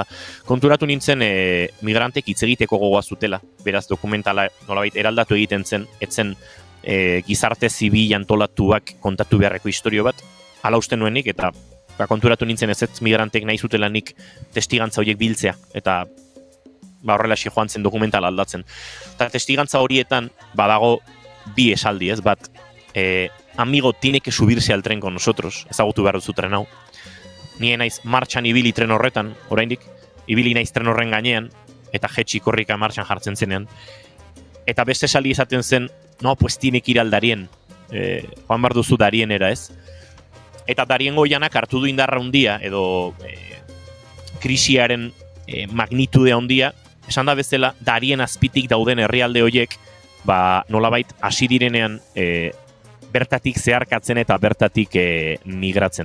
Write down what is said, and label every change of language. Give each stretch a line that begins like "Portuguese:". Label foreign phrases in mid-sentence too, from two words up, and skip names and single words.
Basque: Konturatu nintzen migrantek hitz egiteko gogoa zutela, beraz dokumentala nolabait eraldatu egiten zen, etzen gizarte zibil antolatuak kontatu beharreko historio bat, hala uste nuenik, eta konturatu nintzen ez migrantek nahi zutela nik testigantza horiek biltzea, eta horrelaxe joan zen dokumentala aldatzen. Eta testigantza horietan badago bi esaldi ez, bat
Spanish: amigo tiene que subirse al tren con nosotros,
Basque: ezagutu behar duzu tren hau. Ni naiz martxan ibili tren horretan, oraindik, ibili naiz tren horren gainean, eta jetxi korrika martxan jartzen zenean. Eta beste esaldi esaten zen,
Spanish: no, pues tiene que ir al Darien,
Basque: joan behar duzu Darienera, ez? Eta Darien Goianak hartu du indarra handia, edo krisiaren magnitude handia, esan da bezala, Darien azpitik dauden herrialde horiek, nolabait hasi direnean bertatik zeharkatzen eta bertatik migratzen.